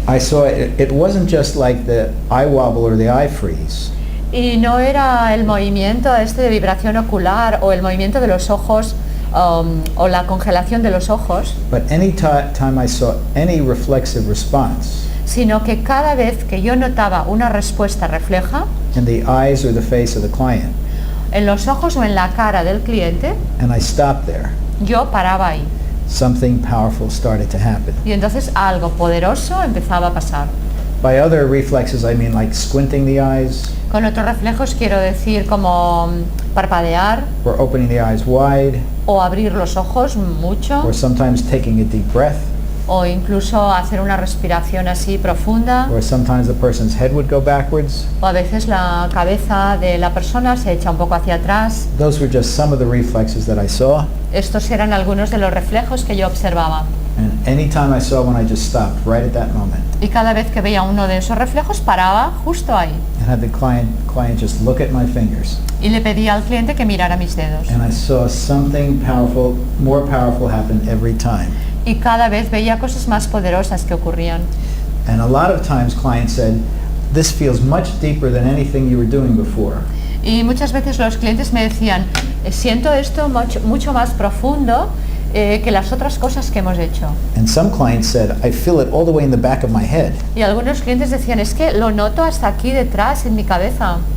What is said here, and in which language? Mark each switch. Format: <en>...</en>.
<en>I saw it wasn't just like the eye wobble or the eye freeze.</en> <es>y no era el movimiento este de vibración ocular o el movimiento de los ojos o la congelación de los ojos,</es> <en>but any time I saw any reflexive response</en> <es>sino que cada vez que yo notaba una respuesta refleja</es> <en>in the eyes or the face of the client,</en> <es>en los ojos o en la cara del cliente,</es> <en>and I stopped there,</en> <es>yo paraba ahí.</es> <en>something powerful started to happen.</en> <es>Y entonces algo poderoso empezaba a pasar.</es> <en>By other reflexes, I mean like squinting the eyes,</en> <es>Con otros reflejos quiero decir como parpadear</es> <en>or opening the eyes wide,</en> <es>o abrir los ojos mucho</es> <en>or sometimes taking a deep breath,</en> <es>o incluso hacer una respiración así profunda,</es> <en>or sometimes the person's head would go backwards.</en> <es>o a veces la cabeza de la persona se echa un poco hacia atrás.</es> <en>Those were just some of the reflexes that I saw,</en> <es>Estos eran algunos de los reflejos que yo observaba.</es> <en>and any time I saw one, I just stopped right at that moment</en> <es>Y cada vez que veía uno de esos reflejos paraba justo ahí.</es> <en>and had the client just look at my fingers,</en> <es>Y le pedía al cliente que mirara mis dedos.</es> <en>and I saw something powerful, more powerful happen every time.</en> <es>Y cada vez veía cosas más poderosas que ocurrían.</es> <en>And a lot of times clients said, this feels much deeper than anything you were doing before.</en> <es>Y muchas veces los clientes me decían, siento esto mucho más profundo que las otras cosas que hemos hecho.</es> <en>And some clients said, I feel it all the way in the back of my head,</en> <es>Y algunos clientes decían, es que lo noto hasta aquí detrás en mi cabeza,</es>